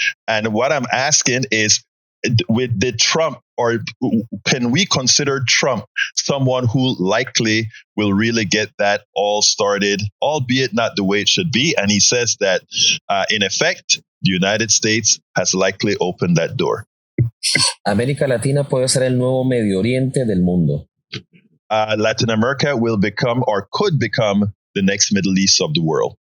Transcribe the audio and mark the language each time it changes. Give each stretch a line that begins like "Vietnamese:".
English: And what I'm asking is, did Trump, or can we consider Trump someone who likely will really get that all started, albeit not the way it should be? And he says that, in effect, the United States has likely opened that door.
Spanish: América Latina puede ser el nuevo Medio Oriente del mundo.
English: Latin America will become, or could become, the next Middle East of the world.